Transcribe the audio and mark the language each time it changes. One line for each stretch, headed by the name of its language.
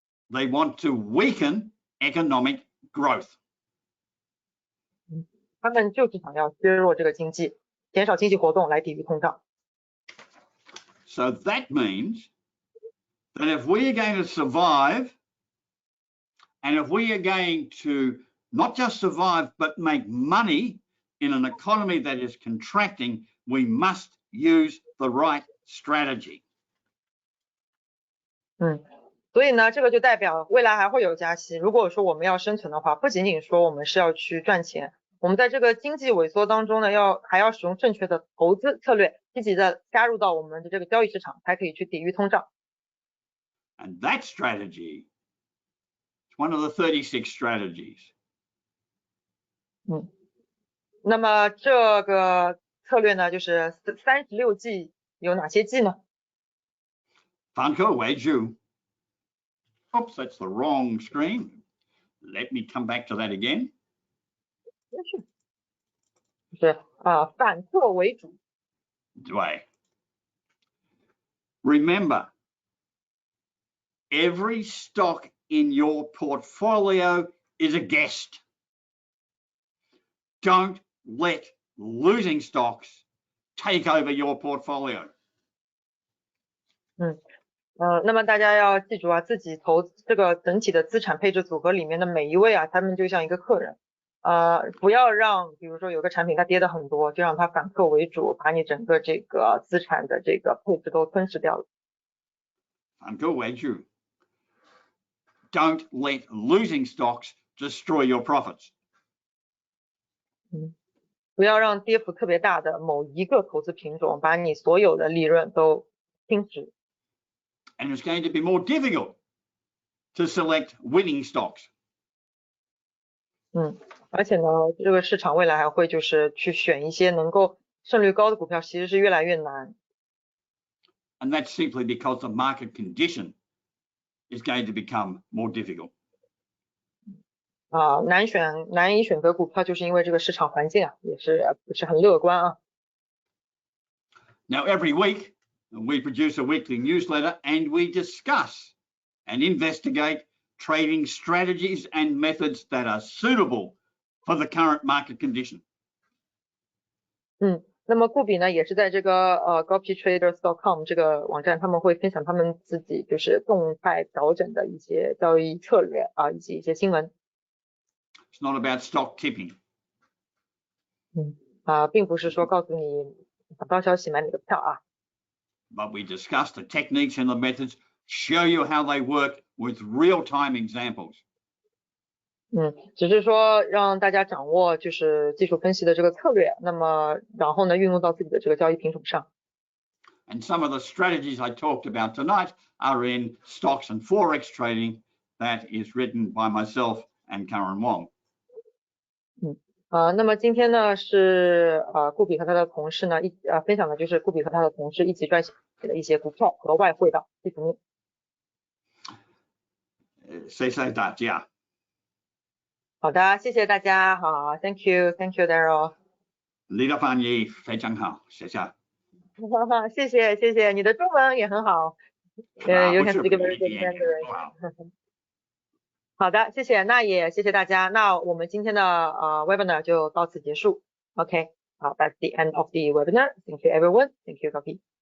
English: They want to weaken economic growth.
Chinese: 他们就是想要削弱这个经济，减少经济活动来抵御通胀。
English: So that means that if we are going to survive, and if we are going to not just survive but make money in an economy that is contracting, we must use the right strategy.
Chinese: 所以呢，这个就代表未来还会有加息。如果说我们要生存的话，不仅仅说我们是要去赚钱，我们在这个经济萎缩当中呢，还要使用正确的投资策略，积极的加入到我们的这个交易市场，才可以去抵御通胀。
English: And that strategy is one of the 36 strategies.
Chinese: 那么这个策略呢，就是36计，有哪些计呢？
English: Funko, where'd you? Oops, that's the wrong screen. Let me come back to that again.
Chinese: 就是反客为主。对。
English: Remember, every stock in your portfolio is a guest. Don't let losing stocks take over your portfolio.
Chinese: 那么大家要记住自己这个整体的资产配置组合里面的每一位他们就像一个客人，不要让比如说有个产品它跌得很多，就让它反客为主，把你整个这个资产的这个配置都吞噬掉了。反客为主。
English: Don't let losing stocks destroy your profits.
Chinese: 不要让跌幅特别大的某一个投资品种把你所有的利润都侵蚀。
English: And it's going to be more difficult to select winning stocks.
Chinese: 而且呢，这个市场未来还会就是去选一些能够胜率高的股票，其实是越来越难。
English: And that's simply because the market condition is going to become more difficult.
Chinese: 难以选择股票，就是因为这个市场环境也是不是很乐观
English: Now every week we produce a weekly newsletter and we discuss and investigate trading strategies and methods that are suitable for the current market condition.
Chinese: 那么顾比呢也是在这个gomarketssyd.com 这个网站，他们会分享他们自己就是动态调整的一些交易策略以及一些新闻。
English: It's not about stock tipping.
Chinese: 并不是说告诉你早高消息买哪个票
English: But we discuss the techniques and the methods, show you how they work with real-time examples.
Chinese: 只是说让大家掌握就是技术分析的这个策略，那么然后呢运用到自己的这个交易品种上。
English: And some of the strategies I talked about tonight are in stocks and forex trading that is written by myself and Karen Wong.
Chinese: 那么今天呢是顾比和他的同事呢分享的就是顾比和他的同事一起撰写的一些股票和外汇的基础面。谢谢大家。好的，谢谢大家。
English: 好 ，Thank you Daryl。
Chinese: 你的翻译非常好，谢谢。谢谢，你的中文也很好。
English: You can speak very good Mandarin。
Chinese: 好的，谢谢，那也谢谢大家。那我们今天的webinar 就到此结束。
English: OK， 好 ，That's the end of the webinar. Thank you everyone. Thank you, Gopi.